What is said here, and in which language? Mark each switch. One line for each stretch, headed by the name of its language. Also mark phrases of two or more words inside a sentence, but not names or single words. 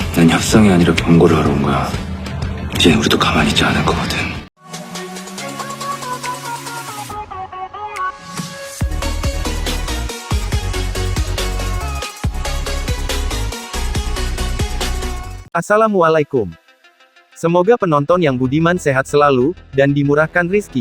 Korean: 난 협상이 아니라 경고를 하러 온 거야. 이젠 우리도 가만히 있지 않을 거거든.
Indonesian: Assalamualaikum. Semoga penonton yang budiman sehat selalu, dan dimurahkan rizki.